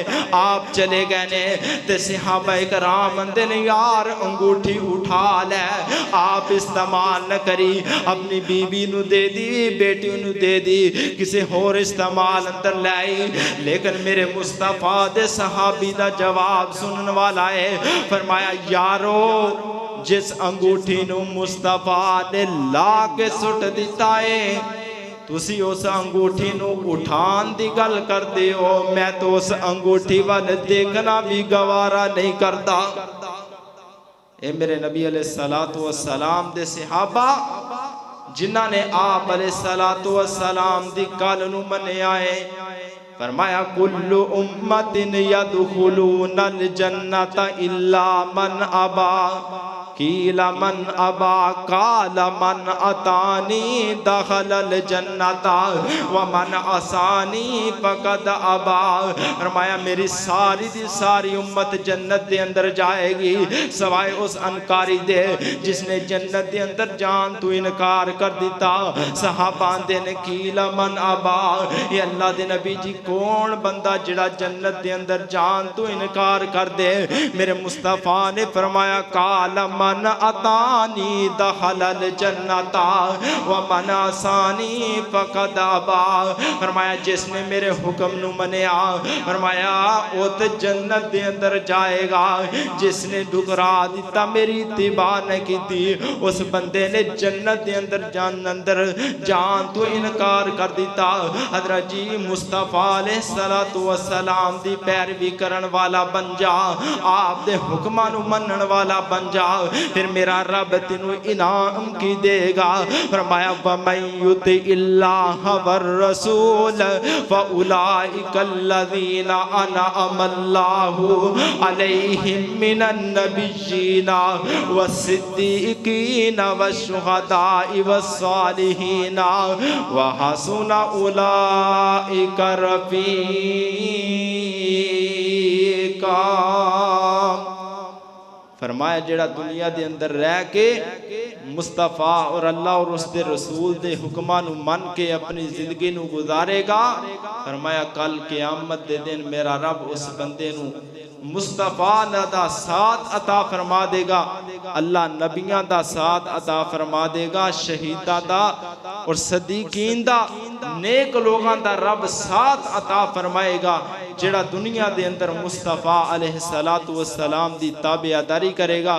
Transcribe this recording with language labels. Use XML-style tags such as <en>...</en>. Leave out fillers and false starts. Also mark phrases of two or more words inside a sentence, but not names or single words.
<pa>آپ چلے گئے نے تے صحابہ کرام اندے نے یار انگوٹھی اٹھا لے، آپ استعمال نہ کری، اپنی بیوی نو دے دی، بیٹی نو دے دی، کسی اور استعمال اندر لائی۔ لیکن میرے مصطفیٰ دے صحابی دا جواب سنن والا ہے، فرمایا یارو جس انگوٹھی نو مصطفیٰ نے لا کے سٹ دیتا ہے، تسی اس انگوٹھی نو اٹھان دی گل کر دیو، میں تو اس انگوٹھی وال دیکھنا بھی گوارا نہیں کرتا۔ اے میرے نبی علیہ الصلوۃ والسلام دے صحابہ جنہاں نے آپ علیہ الصلوۃ والسلام دی گل نو منیا ہے، فرمایا</pa> <ar>کل امت یدخلون الجنت الا من ابا، قیل من ابا قال من اتانی دخل الجنت ومن عصانی فقد ابا۔</ar> <pa>فرمایا میری ساری دی ساری امت جنت دے اندر جائے گی سوائے اس انکاری دے جس نے جنت دے اندر جان تو انکار کر دیتا۔ صحابہ دے نے</pa> <ar>قیل من ابا،</ar> <pa>یہ اللہ دے نبی جی کون بندہ جڑا جنت دے اندر جان تو انکار کر دے؟ میرے مصطفیٰ نے فرمایا</pa> <ar>قال من اتانی دخل الجنت ومن عصانی فقد ابا۔</ar> <pa>فرمایا جس نے میرے حکم نو منیا، فرمایا وہ تے جنت دے اندر جائے گا، جس نے ٹھکرا دیتا میری اتباع نہ کیتی اس بندے نے جنت دے اندر جان تو انکار کر دیتا۔ حضرت جی مصطفیٰ علیہ الصلوۃ والسلام دی پیروی کرن والا بن جا، آپ دے حکماں نو منن والا بن جا، پھر میرا رب تینوں انعام کی دے گا۔ فرمایا</pa> <ar>وَمَن يُطِعِ اللَّهَ وَالرَّسُولَ فَأُولَئِكَ الَّذِينَ أَنْعَمَ اللَّهُ عَلَيْهِم مِّنَ النَّبِيِّينَ وَالصِّدِّيقِينَ وَالشُّهَدَاءِ وَالصَّالِحِينَ وَحَسُنَ أُولَئِكَ رفیقا۔</ar> <pa>فرمایا جڑا دنیا دے اندر رہ کے مصطفیٰ اور اللہ اور اس دے رسول دے حکمان من کے اپنی زندگی نو گزارے گا، فرمایا کل قیامت دے دن میرا رب اس بندے نو مصطفیٰ دا ساتھ عطا فرما دے گا، اللہ نبیاں دا ساتھ عطا فرما دے گا، شہیدہ دا اور صدیقین دا نیک لوگاں دا رب ساتھ عطا فرمائے گا، جڑا دنیا دے اندر مصطفیٰ علیہ السلام دی تابعداری کرے گا۔</pa>